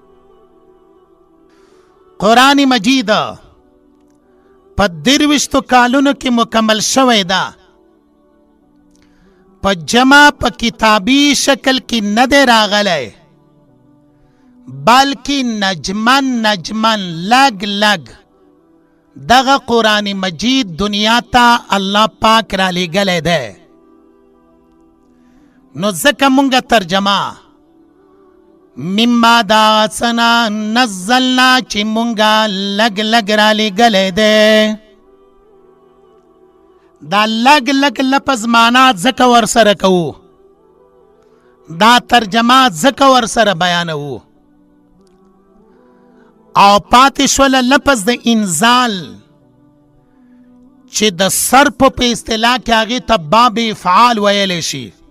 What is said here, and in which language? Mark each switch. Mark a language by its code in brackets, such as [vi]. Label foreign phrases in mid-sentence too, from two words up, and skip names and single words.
[ps] قرآن مجید په 23 کالونو کې مکمل شوی ده. په جمع په کتابی شکل کې نه دی راغلی بلکې نجمن نجمن لگ لگ دغه قرآن مجید دنیا ته الله پاک را لېږلی دی. نو ځکه مونږه ترجمه [ar] مما دا سنا نزلنا [ps] چې مونږه لگ لگ را لېږلی دی. دا لگ لگ لفظ معنا ځکه ورسره کوو، دا ترجمه ځکه ورسره بیانوو. او پاتې شوله لفظ د انزال چې د صرف په اصطلاح کې هغې ته باب افعال ویلی شي.